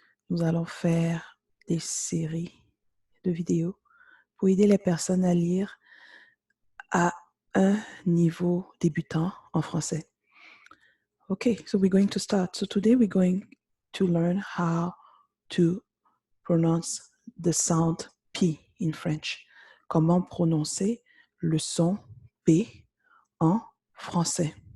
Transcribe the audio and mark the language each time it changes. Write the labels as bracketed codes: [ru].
[fr] Nous allons faire des séries de vidéos pour aider les personnes à lire à un niveau débutant en français. [en] Okay, so we're going to start. So today we're going to learn how to pronounce the sound P in French. [fr] Comment prononcer le son P en français.